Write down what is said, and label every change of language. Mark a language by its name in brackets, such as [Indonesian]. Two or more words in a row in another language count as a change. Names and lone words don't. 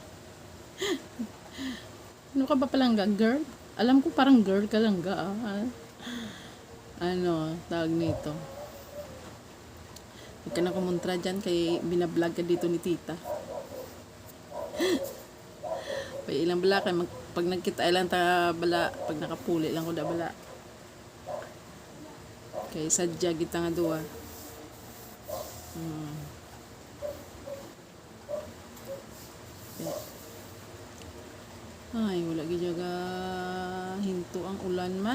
[Filipino] Ano ka ba palangga? Girl? Alam ko parang girl ka lang ga. Tawag nito. Huwag ka na kumontra dyan kay binablog ka dito ni tita. [Hiligaynon] Pag ilang bala kay pag nagkita ilang ta bala, pag nakapuli lang ko da bala. Kay sadya kita nga duwa. Ay, wala gidyaga hinto ang ulan man.